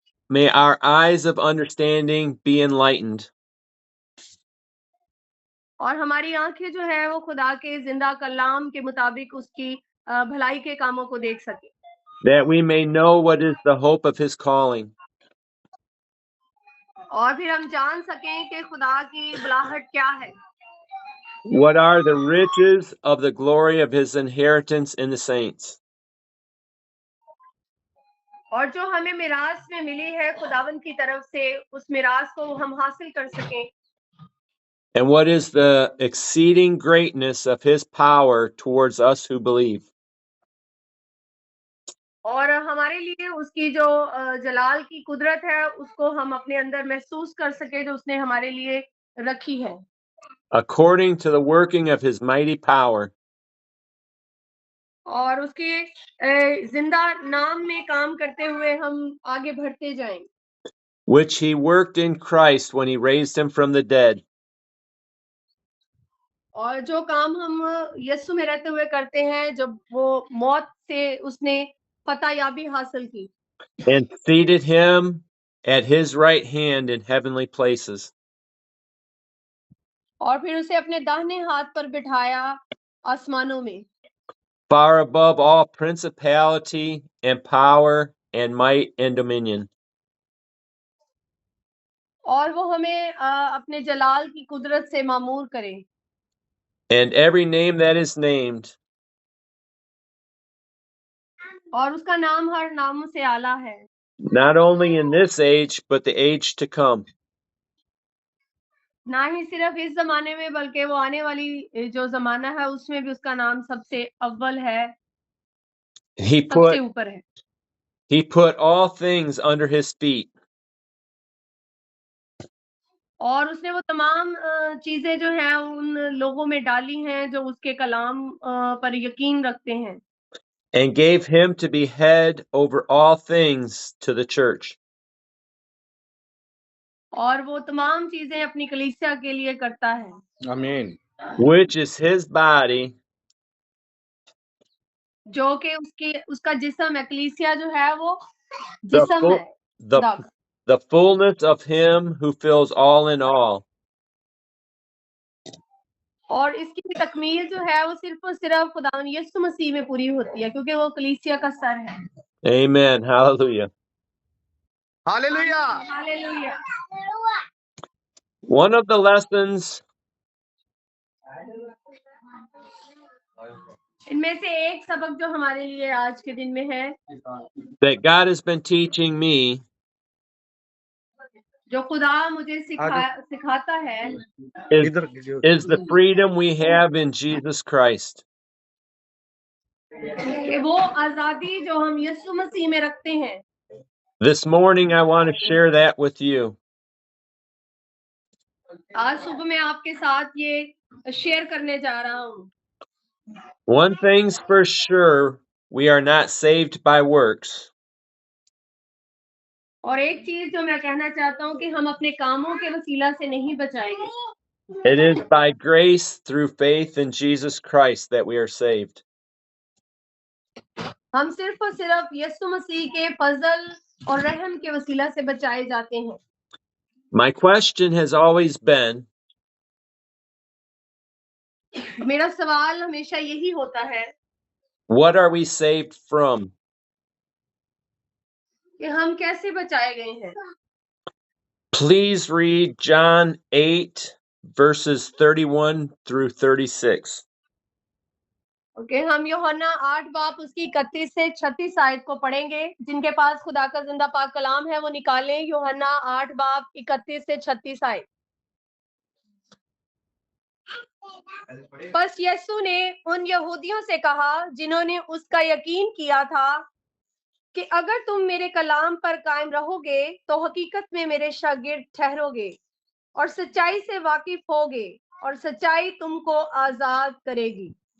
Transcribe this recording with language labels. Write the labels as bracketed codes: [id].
[en] May our eyes of understanding be enlightened. [hi] और हमारी आंखें जो है वो खुदा के जिंदा कलाम के मुताबिक उसकी भलाई के कामों को देख सके, [en] that we may know what is the hope of his calling, [hi] और फिर हम जान सकें कि खुदा की बुलाहट क्या है, [en] what are the riches of the glory of his inheritance in the saints, [hi] और जो हमें मिरास में मिली है खुदावंद की तरफ से, उस मिरास को हम हासिल कर सकें, [en] and what is the exceeding greatness of his power towards us who believe. [hi] और हमारे लिए उसकी जो जलाल की कुदरत है उसको हम अपने अंदर महसूस कर सके जो उसने हमारे लिए रखी है, [en] According to the working of his mighty power, [hi] और उसके जिंदा नाम में काम करते हुए हम आगे बढ़ते जाएं, [en] which he worked in Christ when he raised him from the dead, [hi] और जो काम हम यीशु में रहते हुए करते हैं जब वो मौत से उसने फतहयाबी हासिल की, [en] and seated him at his right hand in heavenly places, [hi] और फिर उसे अपने दाहिने हाथ पर बिठाया आसमानों में, [en] far above all principality and power and might and dominion, [hi] और वो हमें अपने जलाल की कुदरत से मामूर करे, [en] and every name that is named, [hi] और उसका नाम हर नाम से आला है, [en] not only in this age, but the age to come. [hi] ना ही सिर्फ इस जमाने में बल्कि वो आने वाली जो जमाना है उसमें भी उसका नाम सबसे अव्वल है, सबसे ऊपर है, [en] He put all things under his feet, [hi] और उसने वो तमाम चीजें जो हैं उन लोगों में डाली हैं जो उसके कलाम पर यकीन रखते हैं, [en] and gave him to be head over all things to the church, [hi] और वो तमाम चीजें अपनी कलीसिया के लिए करता है, आमीन। [en] which is his body, [hi] जो कि उसका जिस्म है, कलीसिया जो है वो [en] the, [hi] जिस्म [en] full, [hi] है, [en] the, [hi] खुदा का, [en] the fullness of him who fills all in all. [hi] और इसकी तकमील जो है वो सिर्फ और सिर्फ खुदा यीशु मसीह में पूरी होती है क्योंकि वो कलीसिया का सर है। [en] Amen. Hallelujah. [hi] Hallelujah. Hallelujah. [en] One of the lessons [hi] इनमें से एक सबक जो हमारे लिए आज के दिन में है, [en] that God has been teaching me [hi] जो खुदा मुझे सिखाता है, [en] is the freedom we have in Jesus Christ. [hi] कि वो आजादी जो हम यीशु मसीह में रखते हैं। [en] This morning I want to share that with you. [hi] आज सुबह मैं आपके साथ ये शेयर करने जा रहा हूँ। [en] One thing's for sure, we are not saved by works. [hi] और एक चीज जो मैं कहना चाहता हूँ कि हम अपने कामों के वसीला से नहीं बचाएंगे। [en] It is by grace through faith in Jesus Christ that we are saved. [hi] हम सिर्फ और सिर्फ यीशु मसीह के फजल और रहम के वसीला से बचाए जाते हैं। [en] My question has always been, [hi] मेरा सवाल हमेशा यही होता है [en] what are we saved from? [hi] कि हम कैसे बचाए गए हैं। [en] Please read John 8, verses 31 through 36. [hi] Okay, हम यूहन्ना 8 बाब उसकी 31 से 36 आयत को पढ़ेंगे। जिनके पास खुदा का जिंदा पाक कलाम है वो निकालें, यूहन्ना 8 बाब 31 से 36 आयत। बस यीशु ने उन यहूदियों से कहा जिन्होंने उसका यकीन किया था कि अगर तुम मेरे कलाम पर कायम रहोगे तो हकीकत में मेरे शागिर्द ठहरोगे और सच्चाई से वाकिफ होगे और सच्चाई तुमको आजाद करेगी।